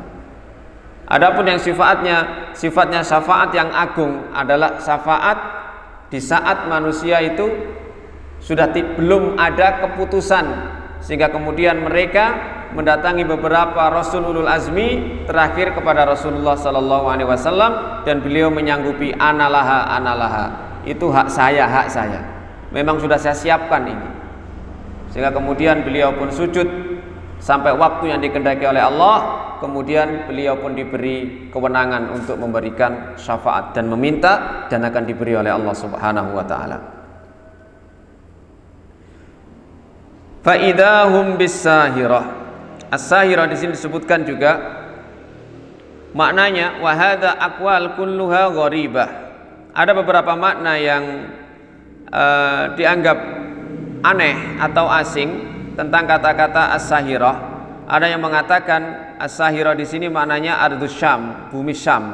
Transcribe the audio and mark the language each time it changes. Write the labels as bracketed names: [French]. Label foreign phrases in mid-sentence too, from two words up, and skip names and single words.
[Indonesian] Adapun yang sifatnya syafaat yang agung adalah syafaat di saat manusia itu sudah belum ada keputusan, sehingga kemudian mereka mendatangi beberapa rasul [Arabic] أولو العزم [Indonesian] terakhir kepada Rasulullah [Arabic] صلى الله عليه وسلم, [Indonesian] dan beliau menyanggupi [Arabic] أنا لها، أنا لها, [Indonesian] itu hak saya, memang sudah saya siapkan ini. Sehingga kemudian beliau pun sujud sampai waktu yang dikehendaki oleh Allah, kemudian beliau pun diberi kewenangan untuk memberikan syafaat dan meminta, dan akan diberi oleh Allah [Arabic] سبحانه وتعالى. فإذا هم بالساهرة. As-sahirah [Indonesian] di sini disebutkan juga maknanya [Arabic] وهذه أقوال كلها غريبة. [Indonesian] Ada beberapa makna yang dianggap aneh atau asing tentang kata-kata as-sahirah. Ada yang mengatakan as-sahirah di sini maknanya [Arabic] أرض الشام, [Indonesian] bumi Syam.